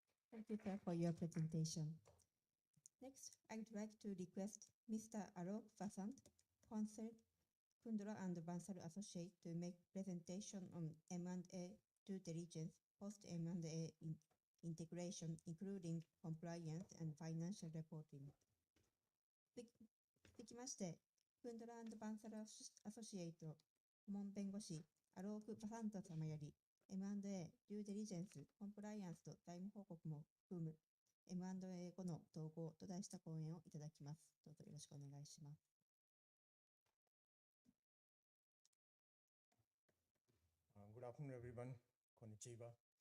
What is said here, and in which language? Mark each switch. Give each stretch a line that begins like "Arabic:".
English: Thank you, sir, for your presentation. Next, I'd like to request Mr. Alok Vasant, Counsel, Kundra and Bansal Associate, to make presentation on M&A due diligence, post-M&A integration, including compliance and financial reporting.
Japanese: 続きまして、クンドラ&バンサルアソシエイト顧問弁護士アローク・バサント様より M&A デューデリジェンス、コンプライアンスと財務報告も含む M&A 後の統合と題した講演をいただきます。どうぞよろしくお願いします。
English: Good afternoon, everyone. Konnichiwa.